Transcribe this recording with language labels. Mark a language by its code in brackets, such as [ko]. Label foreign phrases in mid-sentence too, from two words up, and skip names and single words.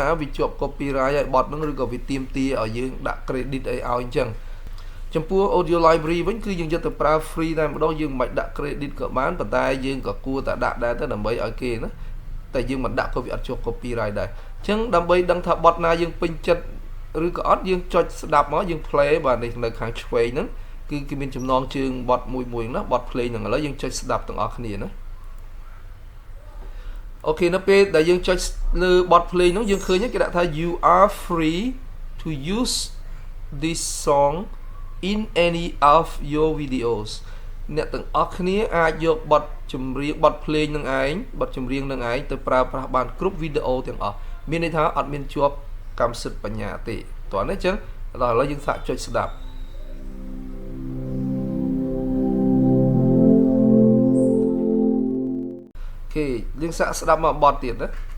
[km] វាជាប់ copyright ហើយបទហ្នឹងឬក៏វាទាមទារឲ្យយើងដាក់ credit អីឲ្យអញ្ចឹងចំពោះ [en] audio library [km] វិញគឺយើងយកទៅប្រើ free តែម្ដងយើងមិនបាច់ដាក់ credit ក៏បានប៉ុន្តែយើងក៏គួរតែដាក់ដែរទៅដើម្បីឲ្យគេណាតែយើងមិនដាក់ក៏វាអត់ជាប់ copyright ដែរអញ្ចឹងដើម្បីដឹងថាបទណាយើងពេញចិត្តឬក៏អត់យើងចុចស្ដាប់មកយើង play បាទនេះនៅខាងឆ្វេងហ្នឹងគឺគេមានចំណងជើងបទមួយណាបទ play ហ្នឹងឥឡូវយើងចុចស្ដាប់ទាំងអស់គ្នាណា អូខេនៅពេលដែលយើងចុចលើបទ play ហ្នឹងយើងឃើញគេដាក់ថា [en] you are free to use this song in any of your videos [km] អ្នកទាំងអស់គ្នាអាចយកបទចម្រៀងបទ play នឹងឯងបទចម្រៀងនឹងឯងទៅប្រើប្រាស់បានគ្រប់វីដេអូទាំងអស់មានន័យថាអត់មានជាប់កម្មសិទ្ធិបញ្ញាទេតោះនេះអញ្ចឹងដល់ឥឡូវយើងសាកចុចស្ដាប់អូខេយើងសាកស្ដាប់មកបទទៀតណា